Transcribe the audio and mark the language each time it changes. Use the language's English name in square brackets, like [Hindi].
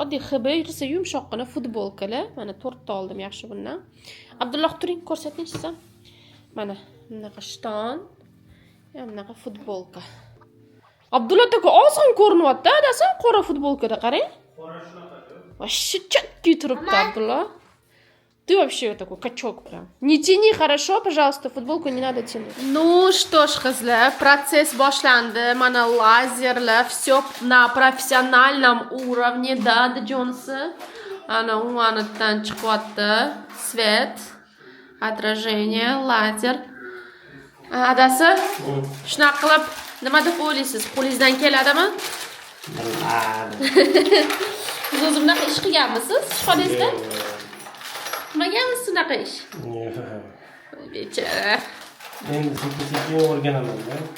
[Uzbek] Oddiy hb esa yumshoqqina futbolkalar. Mana 4 ta oldim yaxshi bundan. Abdulloh turing, ko'rsating siz ham. Mana bunaqa shton, ham bunaqa futbolka. Abdulloh taka ozg'in ko'rinyapti, adasi, qora futbolkada qarang. Qora shunaqa-ku. [Russian] Вообще четкий [Uzbek] turibdi [Russian] Abdulloh. Ты вообще такой качок прям. Не тяни хорошо, пожалуйста, футболку не надо тянуть. Ну что ж, [Uzbek] qizlar, [Russian] процесс [Uzbek] boshlandi. Mana lazerlar, [Russian] все на профессиональном уровне, да, Джонсы. [Uzbek] Ana umanitdan chiqyapti. [Russian] Свет, отражение, lazer. [Uzbek] Adasi, shunaqa qilib nima deb o'ylaysiz? Qo'lingizdan keladimi? Siz o'zi bunaqa ish qilganmisiz ishxonangizda? Qilmaganmisiz bunaqa ish? Bechora. Endi sekin o'rganaman-da.